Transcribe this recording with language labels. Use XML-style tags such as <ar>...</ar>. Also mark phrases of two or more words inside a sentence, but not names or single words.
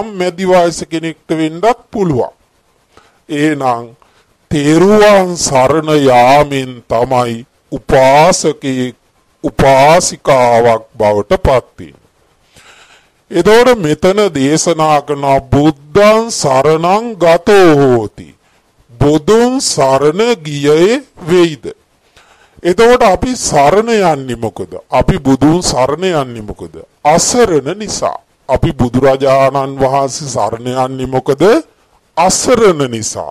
<si>මැදි වයස කෙනෙක්ට වෙන්නත් පුළුවන්. එහෙනම් තෙරුවන් සරණ යාමෙන් තමයි උපාසකෙක් උපාසිකාවක් බවට පත් වෙනවා. එතකොට මෙතන දේශනා කරන</si> <pi>බුද්ධං සරණං ගතෝ හෝති.</pi> <si>බුදුන් සරණ ගියේ වෙයිද? එතකොට අපි සරණ යන්නේ මොකද? අපි බුදුන් සරණ යන්නේ මොකද? අසරණ නිසා. අපි බුදුරජාණන් වහන්සේ සරණ යන්නේ මොකද? අසරණ නිසා.</si>